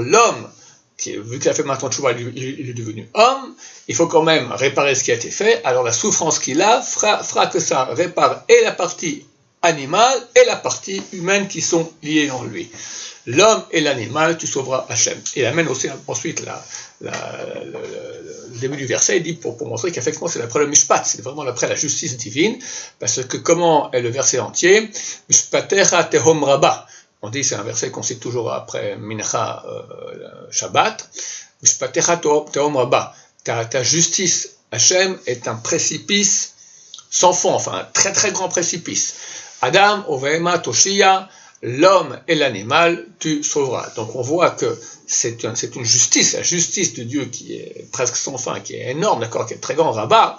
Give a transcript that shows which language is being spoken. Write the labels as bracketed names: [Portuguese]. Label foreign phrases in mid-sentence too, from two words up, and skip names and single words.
[French] L'homme, vu qu'il a fait maintenant tchouva, il est devenu homme, il faut quand même réparer ce qui a été fait, alors la souffrance qu'il a fera que ça répare et la partie animale et la partie humaine qui sont liées en lui. L'homme et l'animal, tu sauveras Hachem. Et il amène aussi ensuite le début du verset, il dit pour montrer qu'effectivement c'est d'après le Mishpat, c'est vraiment d'après la justice divine, parce que comment est le verset entier? [Hebrew] משפטיך תהום רבה. [French] On dit, c'est un verset qu'on cite toujours après [Hebrew] מנחה שבת. משפטיך תהום רבה. [French] Ta justice, Hachem, est un précipice sans fond, enfin un très très grand précipice. [Hebrew] אדם ובהמה תושיע, [French] l'homme et l'animal, tu sauveras. Donc on voit que c'est une justice, la justice de Dieu qui est presque sans fin, qui est énorme, d'accord, qui est très grand, rabat.